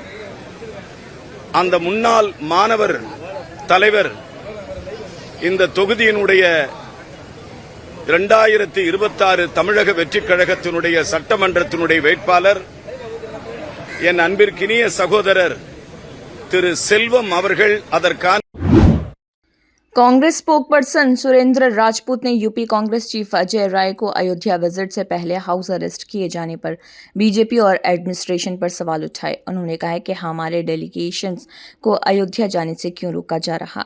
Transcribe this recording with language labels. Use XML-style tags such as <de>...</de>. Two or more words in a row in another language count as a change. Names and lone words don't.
<ta>அந்த முன்னாள் மாணவர் தலைவர் இந்த தொகுதியினுடைய 2026 தமிழக வெற்றிக் கழகத்தினுடைய சட்டமன்றத்தினுடைய வேட்பாளர் என் அன்பிற்கினிய சகோதரர் திரு செல்வம் அவர்கள் அதற்கான</ta> <hi>कांग्रेस स्पोकपर्सन सुरेंद्र राजपूत ने यूपी कांग्रेस चीफ अजय राय को अयोध्या विजिट से पहले</hi> <en>house arrest</en> <hi>किए जाने पर बीजेपी और एडमिनिस्ट्रेशन पर सवाल उठाए। उन्होंने कहा है कि हमारे डेलीगेशंस को अयोध्या जाने से क्यों रोका जा रहा।</hi>